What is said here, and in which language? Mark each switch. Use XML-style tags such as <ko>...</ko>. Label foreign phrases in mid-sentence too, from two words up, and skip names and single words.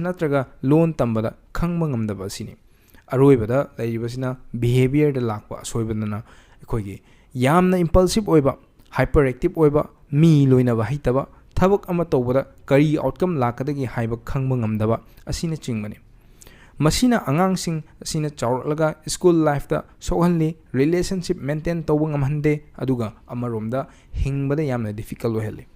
<mni>natraga loan tambada khangba ngamdaba sini aroibada lairibasina behavior da lakpa soibadana ekhoigi yamna impulsive oiba hyperactive oiba mi loinaba haitaba thabak ama tawbada kari outcome lakadagi haiba khangba ngamdaba asina chingmani masina angangsing asina chawrlaga</mni> <en>school life</en> <mni>da sohalli</mni> <en>relationship maintain</en> <mni>tawba ngamhande aduga amaromda hingbada yamna difficult oheli</mni>